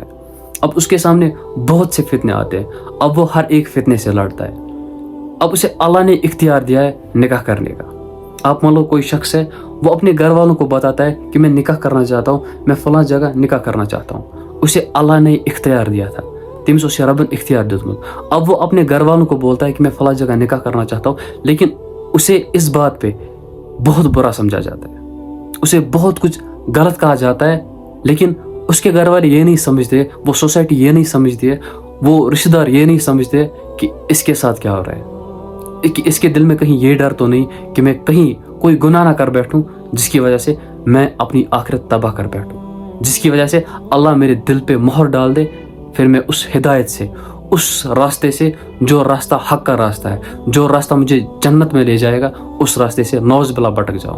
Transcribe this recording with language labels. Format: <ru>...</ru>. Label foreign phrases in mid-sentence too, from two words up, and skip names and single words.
<ur>اب اس کے سامنے بہت سے فتنے آتے ہیں, اب وہ ہر ایک فتنے سے لڑتا ہے. اب اسے اللہ نے اختیار دیا ہے نکاح کرنے کا. آپ مان لو کوئی شخص ہے, وہ اپنے گھر والوں کو بتاتا ہے کہ میں نکاح کرنا چاہتا ہوں, میں فلاں جگہ نکاح کرنا چاہتا ہوں. اسے اللہ نے اختیار دیا تھا,</ur> <ks>تمس اسے ربن اختیار دیتمت.</ks> <ur>اب وہ اپنے گھر والوں کو بولتا ہے کہ میں فلاں جگہ نکاح کرنا چاہتا ہوں, لیکن اسے اس بات پہ بہت برا سمجھا جاتا ہے, اسے بہت کچھ غلط کہا جاتا ہے. لیکن اس کے گھر والے یہ نہیں سمجھتے, وہ سوسائٹی یہ نہیں سمجھتی ہے, وہ رشتہ دار یہ نہیں سمجھتے کہ اس کے ساتھ کیا ہو رہا ہے, کہ اس کے دل میں کہیں یہ ڈر تو نہیں کہ میں کہیں کوئی گناہ نہ کر بیٹھوں جس کی وجہ سے میں اپنی آخرت تباہ کر بیٹھوں, جس کی وجہ سے اللہ میرے دل پہ مہر ڈال دے, پھر میں اس ہدایت سے, اس راستے سے جو راستہ حق کا راستہ ہے, جو راستہ مجھے جنت میں لے جائے گا, اس راستے سے نوز بلا بھٹک جاؤں.</ur>